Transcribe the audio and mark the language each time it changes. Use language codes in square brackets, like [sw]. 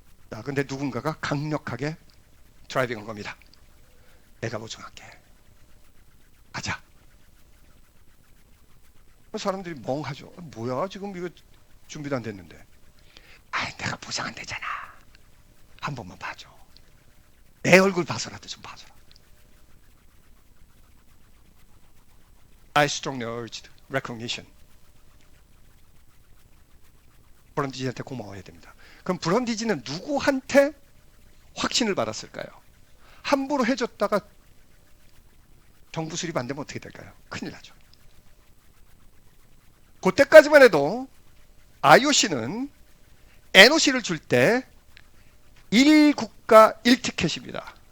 [ko] 자, 근데 누군가가 강력하게 드라이빙한 겁니다. 내가 보증할게. 가자. 사람들이 멍하죠. 뭐야 지금 이거 준비도 안 됐는데. 내가 보상 안 되잖아. 한 번만 봐줘. 내 얼굴 봐서라도 좀 봐줘라. [en] I strongly urged recognition. [ko] 브런디지한테 고마워해야 됩니다. 그럼 브런디지는 누구한테 확신을 받았을까요? 함부로 해줬다가 정부 수립 안 되면 어떻게 될까요? 큰일 나죠. 그때까지만 해도 IOC는 NOC를 줄 때 1국가 1티켓입니다.